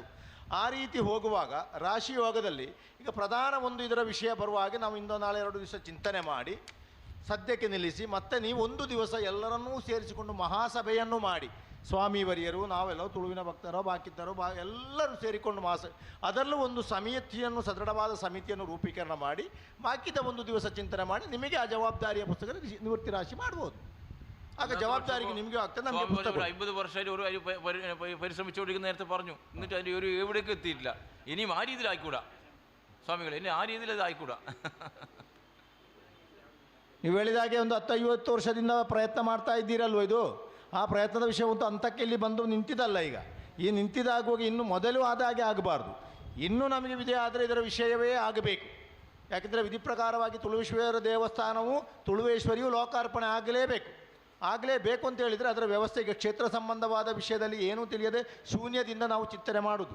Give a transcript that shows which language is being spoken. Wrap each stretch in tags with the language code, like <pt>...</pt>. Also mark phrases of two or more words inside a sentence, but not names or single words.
<kn>ಆ ರೀತಿ ಹೋಗುವಾಗ ರಾಶಿ ಯೋಗದಲ್ಲಿ ಈಗ ಪ್ರಧಾನ ಒಂದು ಇದರ ವಿಷಯ ಬರುವಾಗ ನಾವು ಇಂದು ನಾಳೆ 2 ದಿವಸ ಚಿಂತನೆ ಮಾಡಿ ಸದ್ಯಕ್ಕೆ ನಿಲ್ಲಿಸಿ ಮತ್ತೆ ನೀವು 1 ದಿವಸ ಎಲ್ಲರನ್ನೂ ಸೇರಿಸಿಕೊಂಡು ಮಹಾಸಭೆಯನ್ನು ಮಾಡಿ ಸ್ವಾಮಿವರಿಯರು ನಾವೆಲ್ಲ ತುಳುವಿನ ಭಕ್ತರೋ ಬಾಕಿದ್ದರೋ ಎಲ್ಲರೂ ಸೇರಿಕೊಂಡು ಅದರಲ್ಲೂ ಒಂದು ಸಮಿತಿಯನ್ನು ಸದೃಢವಾದ ಸಮಿತಿಯನ್ನು ರೂಪೀಕರಣ ಮಾಡಿ ಬಾಕಿದ 1 ದಿವಸ ಚಿಂತನೆ ಮಾಡಿ ನಿಮಗೆ ಆ ಜವಾಬ್ದಾರಿಯ ಪುಸ್ತಕ ನಿವೃತ್ತಿ ರಾಶಿ ಮಾಡ್ಬೋದು.</kn> <ml>ആകെ ജവാബ്ദാരിക്ക്</ml> <kn>ನಿಮಗೆ ಆಗ್ತದೆ.</kn> <ml>നമുക്ക് 50 വർഷമായിട്ട് ഒരു പരിശ്രമിച്ചുകൊണ്ടിരിക്കുന്ന നേരത്തെ പറഞ്ഞു. എന്നിട്ട് അതിൻ്റെ ഒരു എവിടേക്ക് എത്തിയിട്ടില്ല. ഇനിയും ആ രീതിയിൽ ആയിക്കൂടാ സ്വാമികളെ, ഇനി ആ രീതിയിൽ അത് ആയിക്കൂടാ.</ml> <kn>ನೀವು ಹೇಳಿದಾಗೆ ಒಂದು 10-50 ವರ್ಷದಿಂದ ಪ್ರಯತ್ನ ಮಾಡ್ತಾ ಇದ್ದೀರಲ್ವ, ಇದು ಆ ಪ್ರಯತ್ನದ ವಿಷಯ ಒಂದು ಹಂತಕ್ಕೆ ಇಲ್ಲಿ ಬಂದು ನಿಂತಿದ್ದಲ್ಲ. ಈಗ ಈ ನಿಂತಿದ್ದಾಗುವಾಗ ಇನ್ನು ಮೊದಲು ಆದಾಗೆ ಆಗಬಾರ್ದು. ಇನ್ನೂ ನಮಗೆ ವಿಧಿ ಆದರೆ ಇದರ ವಿಷಯವೇ ಆಗಬೇಕು. ಯಾಕೆಂದರೆ ವಿಧಿ ಪ್ರಕಾರವಾಗಿ ತುಳುವೇಶ್ವರ ದೇವಸ್ಥಾನವು ತುಳುವೇಶ್ವರಿಯು ಲೋಕಾರ್ಪಣೆ ಆಗಲೇಬೇಕು ಅಂತ ಹೇಳಿದರೆ ಅದರ ವ್ಯವಸ್ಥೆಗೆ ಕ್ಷೇತ್ರ ಸಂಬಂಧವಾದ ವಿಷಯದಲ್ಲಿ ಏನೂ ತಿಳಿಯದೆ ಶೂನ್ಯದಿಂದ ನಾವು ಚಿಂತನೆ ಮಾಡೋದು.</kn>